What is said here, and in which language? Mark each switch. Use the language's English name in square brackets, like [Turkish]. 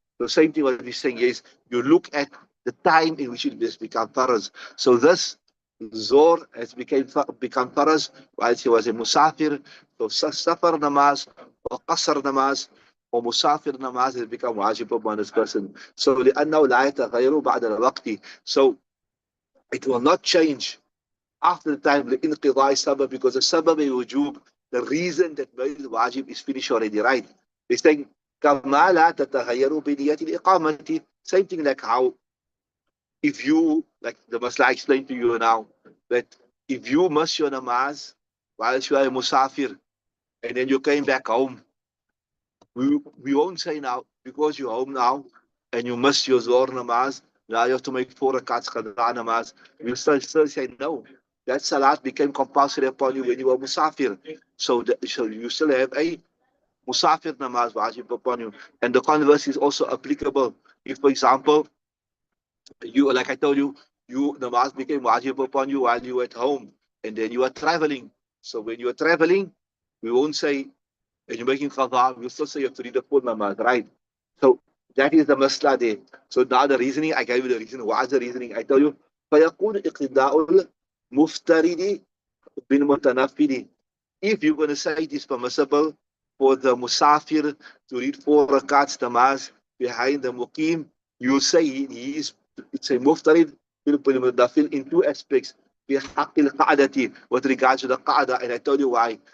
[English] The same thing what we're saying is you look at the time in which it has become faraz. So this Zor has become faraz while he was a musafir. So safar namaz or qasr namaz or musafir namaz has become wajib upon this person. So [Arabic] لأنه لا يتغير بعد الوقت. [English] So it will not change after the time [Arabic] لإنقضاء السبب, [English] because the sabab wujub, the reason that made wajib is finished already, right? They're saying [Arabic] كما لا تتغير بنية الإقامة. [English] Same thing like how if you, like the masla I explained to you now, that if you miss your namaz while you are a musafir and then you came back home, we won't say now, because you're home now and you missed your zohar namaz, now you have to make 4 rakats qada namaz. We'll still say no. That salat became compulsory upon you when you were musafir. So you still have a musafir namaz wajib upon you. And the converse is also applicable. If, for example, you, like I told you, namaz became wajib upon you while you were at home and then you are traveling. So when you are traveling, we won't say, and you're making qadha, we'll still say you have to read the full namaz, right? So that is the masla there. So now the reasoning, I gave you the reason. What's the reasoning? I tell you, [Arabic] فَيَقُولُ إِقْتِدَاءُ الْمُفْتَرِدِ بِالْمُتَنَفِّلِ. [English] If you're going to say it is permissible for the musafir to read 4 rakats namaz behind the muqim, you say he is, it's a muftarid in 2 aspects. [Arabic] بِحَقِّ الْقَعْدَةِ, [English] with regards to the qa'dah, and I tell you why.